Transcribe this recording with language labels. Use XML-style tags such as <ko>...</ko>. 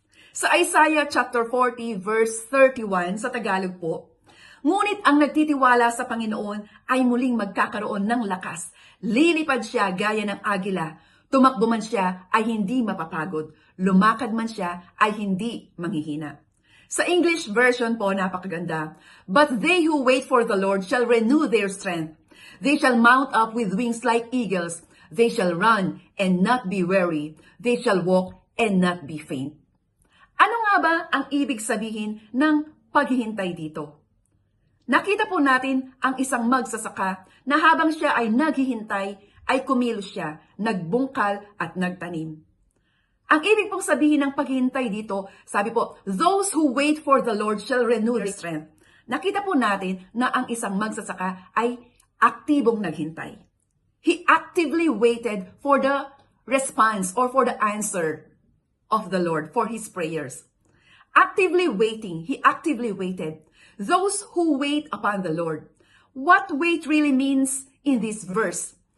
<tl>Sa Isaiah chapter 40 verse 31 sa Tagalog po, ngunit ang nagtitiwala sa Panginoon ay muling magkakaroon ng lakas. Lilipad siya gaya ng agila. Tumakbo man siya ay hindi mapapagod. Lumakad man siya ay hindi manghihina. Sa English version po, napakaganda.</tl> <en>But they who wait for the Lord shall renew their strength. They shall mount up with wings like eagles. They shall run and not be weary. They shall walk and not be faint.</en> <tl>Ano nga ba ang ibig sabihin ng paghihintay dito? Nakita po natin ang isang magsasaka na habang siya ay naghihintay, ay kumilos siya, nagbungkal at nagtanim. Ang ibig pong sabihin ng paghihintay dito, sabi po,</tl> <en>those who wait for the Lord shall renew their strength.</en> <tl>Nakita po natin na ang isang magsasaka ay aktibong naghintay.</tl> <en>He actively waited for the response or for the answer of the Lord for his prayers. Actively waiting, he actively waited. Those who wait upon the Lord. What wait really means in this verse?</en>